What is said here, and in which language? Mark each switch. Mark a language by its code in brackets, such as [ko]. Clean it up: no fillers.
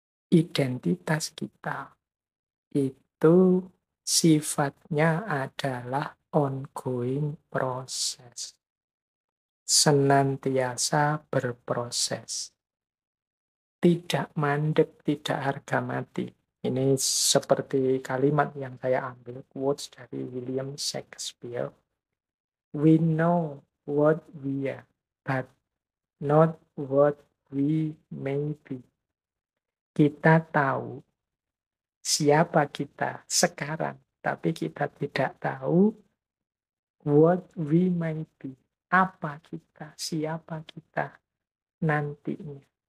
[id] Identitas kita itu sifatnya adalah ongoing proses. Senantiasa berproses. Tidak mandek, tidak harga mati. Ini seperti kalimat yang saya ambil, quotes dari William Shakespeare. [en] We know what we are, but not what we may be. [id] Kita tahu siapa kita sekarang, tapi kita tidak tahu [en] what we may be. [id] Apa kita, siapa kita nantinya.